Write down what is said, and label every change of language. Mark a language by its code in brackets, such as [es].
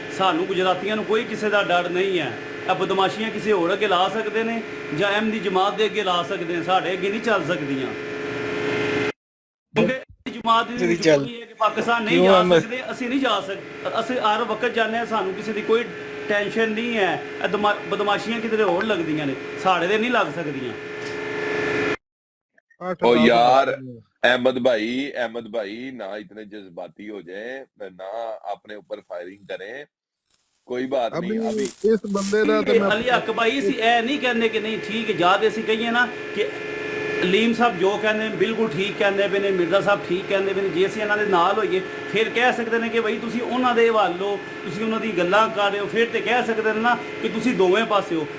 [pa] ਸਾਨੂੰ ਗੁਜਰਾਤੀਆਂ ਨੂੰ ਕੋਈ ਕਿਸੇ ਦਾ ਡਰ ਨਹੀਂ ਹੈ। ਇਹ ਬਦਮਾਸ਼ੀਆਂ ਕਿਸੇ ਹੋਰ ਅੱਗੇ ਲਾ ਸਕਦੇ ਨੇ ਜਾਂ ਅਹਿਮਦੀ ਜਮਾਤ ਦੇ ਅੱਗੇ ਲਾ ਸਕਦੇ ਨੇ, ਸਾਡੇ ਅੱਗੇ ਨਹੀਂ ਚੱਲ ਸਕਦੀਆਂ। ਕਿਉਂਕਿ ਜਮਾਤ ਦੀ ਮਜਬੂਰੀ ਹੈ ਕਿ ਪਾਕਿਸਤਾਨ ਨਹੀਂ ਜਾ ਸਕਦੇ, ਅਸੀਂ ਨਹੀਂ ਜਾ ਸਕਦੇ। ਅਸੀਂ ਹਰ ਵਕਤ ਜਾਂਦੇ ਹਾਂ, ਸਾਨੂੰ ਕਿਸੇ ਦੀ ਕੋਈ ਟੈਨਸ਼ਨ ਨਹੀਂ ਹੈ। ਇਹ ਬਦਮਾਸ਼ੀਆਂ ਕਿਤੇ ਹੋਰ ਲੱਗਦੀਆਂ ਨੇ, ਸਾਡੇ ਦੇ ਨਹੀਂ ਲੱਗ ਸਕਦੀਆਂ। [hi] ओ यार अहमद भाई ना इतने जज्बाती हो जाए, ना अपने ऊपर फायरिंग करें, कोई बात नहीं। अभी इस बंदे [pa] ਦਾ ਤੇ ਮੈਂ ਅਲੀ ਹੱਕ ਭਾਈ ਅਸੀਂ ਇਹ ਨਹੀਂ ਕਹਿੰਦੇ ਕਿ ਨਹੀਂ ਠੀਕ ਹੈ, ਜਦ ਅਸੀਂ ਕਹੀਏ ਨਾ ਕਿ ਅਲੀਮ ਸਾਹਿਬ ਜੋ ਕਹਿੰਦੇ ਨੇ ਬਿਲਕੁਲ ਠੀਕ ਕਹਿੰਦੇ ਪਏ ਨੇ, ਮਿਰਜ਼ਾ ਸਾਹਿਬ ਠੀਕ ਕਹਿੰਦੇ ਪਏ ਨੇ, ਜੇ ਅਸੀਂ ਇਹਨਾਂ ਦੇ ਨਾਲ ਹੋਈਏ ਫਿਰ ਕਹਿ ਸਕਦੇ ਨੇ ਕਿ ਬਈ ਤੁਸੀਂ ਉਹਨਾਂ ਦੇ ਵੱਲ ਹੋ, ਤੁਸੀਂ ਉਹਨਾਂ ਦੀ ਗੱਲਾਂ ਕਰ ਰਹੇ ਹੋ, ਫਿਰ ਤੇ ਕਹਿ ਸਕਦੇ ਨੇ ਨਾ ਕਿ ਤੁਸੀਂ ਦੋਵੇਂ ਪਾਸੇ ਹੋ।